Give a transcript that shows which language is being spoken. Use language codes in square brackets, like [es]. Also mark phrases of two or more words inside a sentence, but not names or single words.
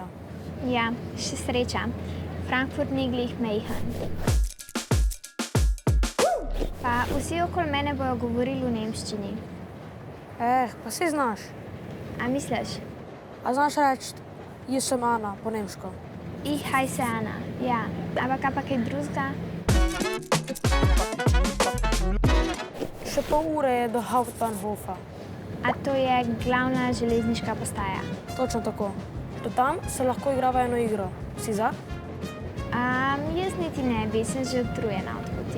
[sl] Ja, še sreča. Frankfurt ni glih mejhan. Pa vsi okoli mene bojo govorili v nemščini. Pa si znaš. A misliš? A znaš reči, jaz sem Ana po nemško? [de] Ich heiße Anna, ja. [sl] Ampak kaj pa kaj drugega? Še pol ure je do Hauptbahnhofa. A to je glavna železniška postaja? Točno tako. Do tam se lahko igrava eno igro. Si za? Jaz niti ne bi, sem že utrujena od poti.